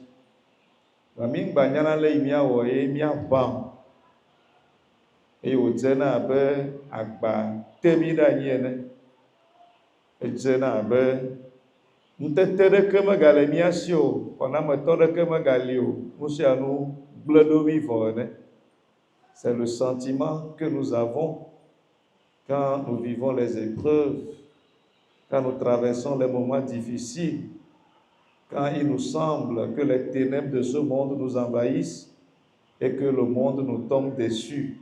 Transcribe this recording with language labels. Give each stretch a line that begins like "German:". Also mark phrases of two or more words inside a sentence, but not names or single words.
Ewe: Vɔa mí ŋgba nyana le yi míawɔ ye míaʋã, eye wòdzena abe agba te mí ɖe anyi ene. Edzena abe ŋutete ɖeke megale mía si o, xɔnametɔ ɖeke megali o, nu sia nu gblẽ ɖo mí vɔ ene.
French: C'est le sentiment que nous avons quand nous vivons les épreuves, quand nous traversons les moments difficiles, quand il nous semble que les ténèbres de ce monde nous envahissent et que le monde nous tombe dessus.